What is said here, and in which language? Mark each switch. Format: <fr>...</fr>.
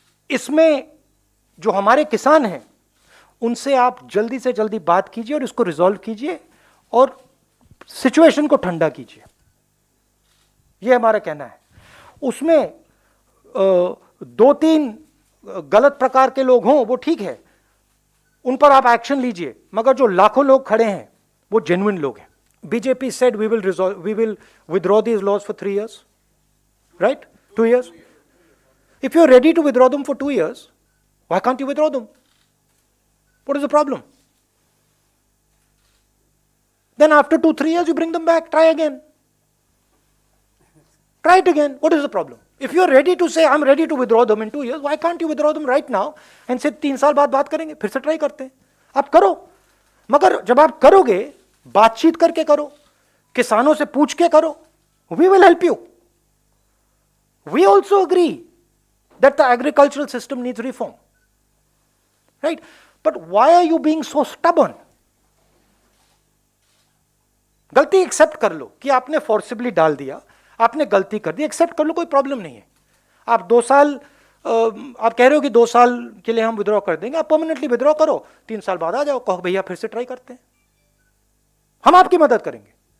<hi>इसमें जो हमारे किसान हैं, उनसे आप जल्दी से जल्दी बात कीजिए और इसको रिजॉल्व कीजिए और सिचुएशन को ठंडा कीजिए। यह हमारा कहना है। उसमें 2-3 गलत प्रकार के लोग हों वो ठीक है, उन पर आप एक्शन लीजिए, मगर जो लाखों लोग खड़े हैं वो जेन्युइन लोग हैं.</hi> <en>BJP said we will withdraw these laws for 3 years, right? 2 years. If you're ready to withdraw them for 2 years, why can't you withdraw them? What is the problem? Then after 2-3 years you bring them back, try again. Try it again. What is the problem? If you're ready to say I'm ready to withdraw them in 2 years, why can't you withdraw them right now and say</en> <hi>3 साल बाद बात करेंगे, फिर से try करते हैं. आप करो, मगर जब आप करोगे बातचीत करके करो, किसानों से पूछ के करो.</hi> <en>We will help you. We also agree that the agricultural system needs reform, right? But why are you being so stubborn?</en> <hi>गलती एक्सेप्ट कर लो कि आपने फोर्सिबली डाल दिया, आपने गलती कर दी, एक्सेप्ट कर लो, कोई प्रॉब्लम नहीं है. आप 2 साल आप कह रहे हो कि 2 साल के लिए हम विड्रॉ कर देंगे, आप परमानेंटली विड्रॉ करो, 3 साल बाद आ जाओ, कहो भैया फिर से ट्राई करते हैं, हम आपकी मदद करेंगे.</hi>